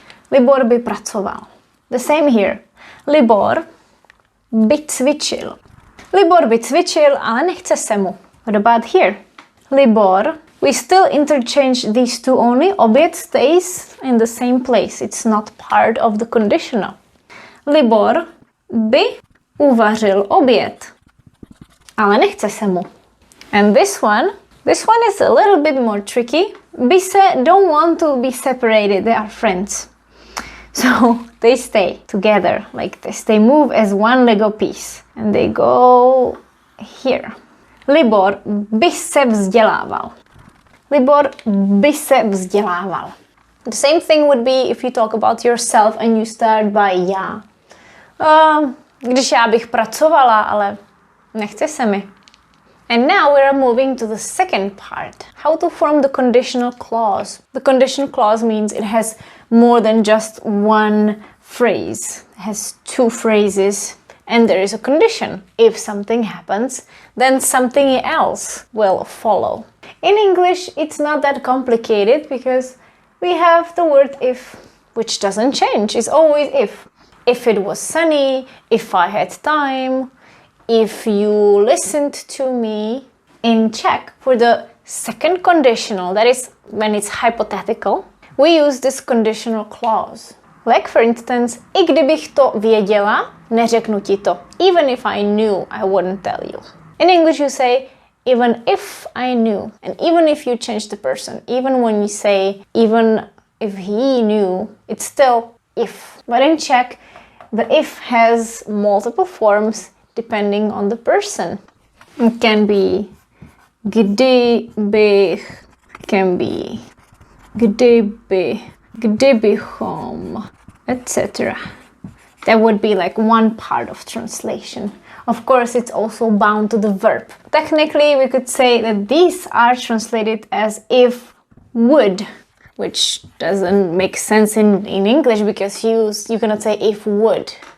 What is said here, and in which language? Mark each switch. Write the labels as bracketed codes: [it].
[cs] Libor by pracoval. [en] The same here. [cs] Libor by cvičil. Libor by cvičil, ale nechce se mu. [en] What about here? Libor, we still interchange these two only. Oběd stays in the same place. It's not part of the conditional. [cs] Libor by uvařil oběd, ale nechce se mu. [en] And this one, This one is a little bit more tricky. Bise don't want to be separated. They are friends. So they stay together like this. They move as one Lego piece. And they go here. [cs] Libor by se vzdělával. Libor by se vzdělával. [en] The same thing would be if you talk about yourself and you start by já. [cs] Když já bych pracovala, ale nechce se mi. [en] And now we are moving to the second part. How to form the conditional clause. The conditional clause means it has more than just one phrase. It has two phrases and there is a condition. If something happens, then something else will follow. In English, it's not that complicated because we have the word if, which doesn't change. It's always if. If it was sunny, if I had time, if you listened to me. In Czech, for the second conditional, that is when it's hypothetical, we use this conditional clause. Like for instance, [cs] I kdybych to věděla, neřeknu ti to. [en] Even if I knew, I wouldn't tell you. In English you say, even if I knew. And even if you change the person, even when you say, even if he knew, it's still if. But in Czech, the if has multiple forms depending on the person. It can be kdybych, can be kdyby, kdybychom, etc. That would be like one part of translation. Of course, it's also bound to the verb. Technically, we could say that these are translated as if would, which doesn't make sense in English because you cannot say if would.